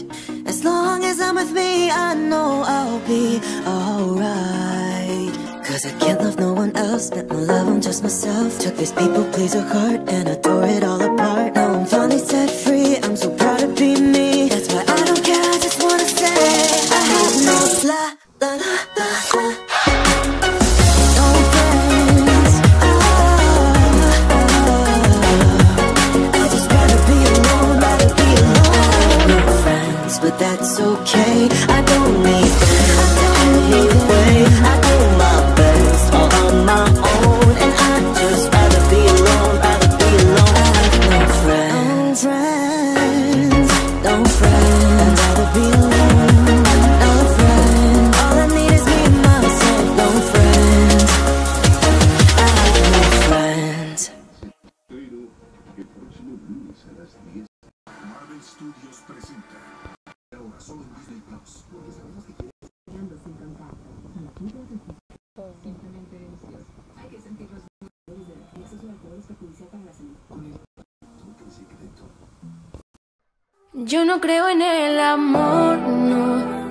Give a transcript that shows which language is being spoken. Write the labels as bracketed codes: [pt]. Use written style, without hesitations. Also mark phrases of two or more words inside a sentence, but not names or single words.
[en] As long as I'm with me, I know I'll be alright. Cause I can't love no one else, spent my love on just myself. Took this people pleaser heart and I tore it all apart. Now I'm finally set free, I'm so proud to be me. That's why I don't care, I just wanna say I have no la la la la la. No friends, I just rather be alone, rather be alone. No friends, but that's okay, I don't need them anyway. I do my best all on my own, and I'd just rather be alone, rather be alone. I have no friends, no friends, I'd rather be alone, no friends. All I need is me and myself, no friends. I have no friends. [es] Marvel Studios presenta ahora solo en Disney Plus. Simplemente delicioso. Hay que sentir los olores de la exceso de alcohol es perjudicial para la salud. Con el secreto. Yo no creo en el amor, no.